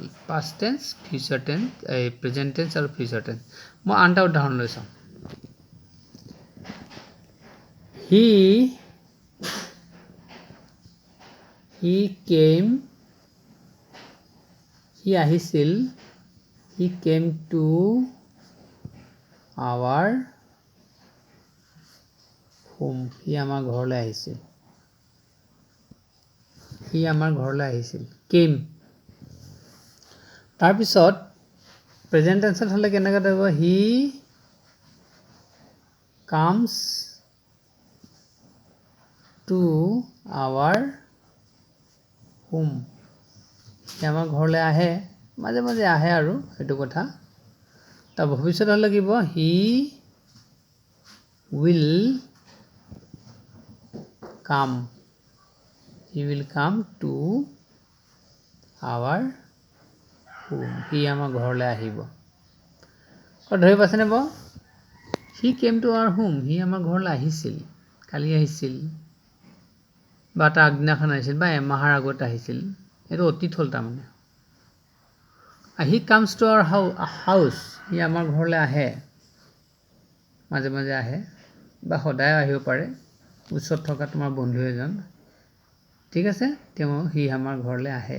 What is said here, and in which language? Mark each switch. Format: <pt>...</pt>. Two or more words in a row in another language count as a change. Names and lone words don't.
<en>past tense, future tense, present tense আৰু future tense.</en> <as>মই আন এটা উদাহৰণ লৈ চাওঁ। He আহিছিল,</as> <en>he came to our home.</en> <as>সি আমাৰ ঘৰলৈ আহিছিল। Came। তাৰপিছত</as> <en>present tenseত</en> <as>হ'লে কেনেকৈ থাকিব?</as> <en>He comes to our home.</en> <as>সি আমাৰ ঘৰলৈ আহে, মাজে মাজে আহে আৰু সেইটো কথা। তাৰ ভৱিষ্যত হ'লে কি হ'ব?</as> <en>He will come to our home.</en> <as>সি আমাৰ ঘৰলৈ আহিব। ধৰি পাইছেনে বাৰু?</as> <en>he came to our home,</en> <as>সি আমাৰ ঘৰলৈ আহিছিল, কালি আহিছিল বা তাৰ আগদিনাখন আহিছিল বা এমাহৰ আগত আহিছিল, এইটো অতীত হ'ল তাৰমানে।</as> <en>he comes to our house,</en> <as>সি আমাৰ ঘৰলৈ আহে, মাজে মাজে আহে বা সদায় আহিব পাৰে, ওচৰত থকা তোমাৰ বন্ধু এজন, ঠিক আছে, সি আমাৰ ঘৰলৈ আহে।</as>